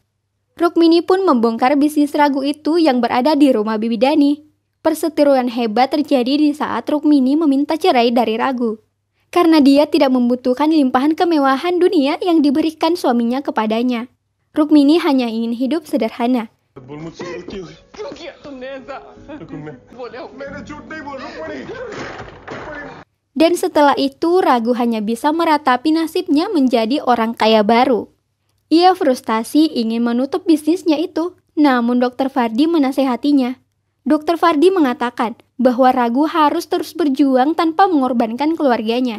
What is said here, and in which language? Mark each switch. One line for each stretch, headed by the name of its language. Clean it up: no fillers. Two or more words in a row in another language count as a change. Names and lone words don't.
Indonesian: Rukmini pun membongkar bisnis Ragu itu yang berada di rumah Bibidani. Perseteruan hebat terjadi di saat Rukmini meminta cerai dari Ragu. Karena dia tidak membutuhkan limpahan kemewahan dunia yang diberikan suaminya kepadanya. Rukmini hanya ingin hidup sederhana.
Hindi: क्यों किया तुमने ऐसा? बोले मैंने झूठ नहीं बोला रुक्मणी।
Indonesian: Dan setelah itu Ragu hanya bisa meratapi nasibnya menjadi orang kaya baru. Ia frustasi ingin menutup bisnisnya itu, namun Dr. Fardi menasehatinya. Dr. Fardi mengatakan bahwa Ragu harus terus berjuang tanpa mengorbankan keluarganya.